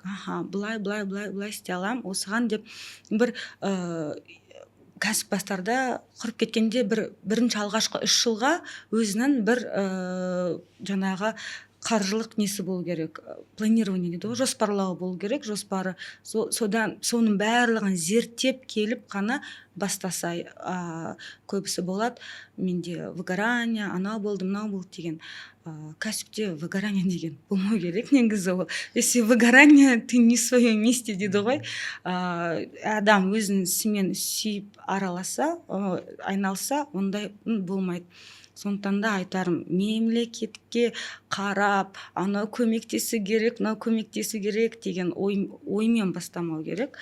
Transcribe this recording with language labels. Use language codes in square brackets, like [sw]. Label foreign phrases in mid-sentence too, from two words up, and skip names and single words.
[kk] Былай істей аламын, осыған деп бір кәсіп бастарда құрып кеткенде бірінші алғашқы 3 жылға өзінің бір жаңағы қаржылық несі болу керек, планирование дейді ғой, жоспарлау болу керек, жоспары. Содан соның барлығын зерттеп келіп қана бастаса, көбісі болады. Менде выгорание, анау болды, мынау болды деген. Кәсіпте выгорание деген болмау керек негізі ол. [ru] Если выгорание, ты не в своем месте [kk] дейді ғой. Адам өзінің ісімен сүйіп араласа, айналса, ондай болмайды. Сондықтан да айтарым, мемлекетке қарап, анау көмектесу керек, мынау көмектесу керек деген оймен бастамау керек.